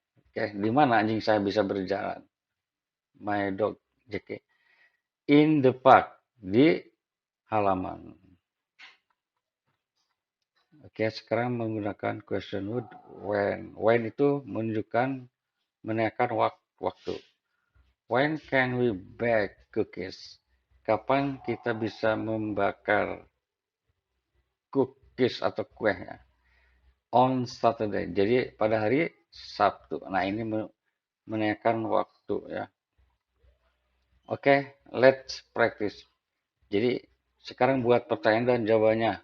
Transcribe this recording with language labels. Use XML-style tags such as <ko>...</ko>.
<id>Oke, di mana anjing saya bisa berjalan?</id> <en>My dog.</en> <id>Oke.</id> <en>In the park,</en> <id>di halaman. Oke, sekarang menggunakan question word when. When itu menunjukkan menanyakan waktu.</id> <en>When can we bake cookies?</en> <id>Kapan kita bisa membakar cookies atau kue ya?</id> <en>On Saturday.</en> <id>Jadi pada hari Sabtu. Nah, ini menanyakan waktu ya. Oke,</id> <en>let's practice.</en> <id>Jadi sekarang buat pertanyaan dan jawabannya.</id>